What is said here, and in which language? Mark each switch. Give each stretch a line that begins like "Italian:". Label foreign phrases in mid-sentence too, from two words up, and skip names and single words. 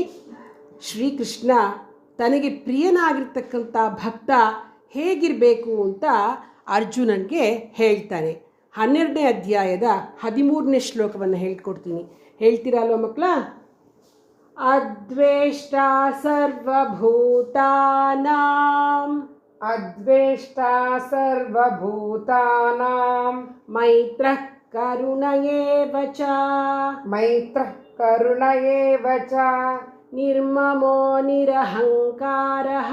Kannada: ಶ್ರೀಕೃಷ್ಣ ತನಗೆ ಪ್ರಿಯನಾಗಿರ್ತಕ್ಕಂಥ ಭಕ್ತ ಹೇಗಿರಬೇಕು ಅಂತ ಅರ್ಜುನನಿಗೆ ಹೇಳ್ತಾನೆ. 12ನೇ ಅಧ್ಯಾಯದ 13ನೇ ಶ್ಲೋಕವನ್ನು ಹೇಳ್ಕೊಡ್ತೀನಿ. ಹೇಳ್ತೀರಲ್ವ ಮಕ್ಕಳ?
Sanskrit: ಅದ್ವೇಷ್ಟಾ ಸರ್ವಭೂತಾನಾಂ ಅದ್ವೇಷ್ಟಾ ಸರ್ವಭೂತಾನಾಂ ಮೈತ್ರಃ ಕರುಣ ಏವ ಚ ಮೈತ್ರಃ ಕರುಣ ಏವ ಚ ನಿರ್ಮಮೋ ನಿರಹಂಕಾರಃ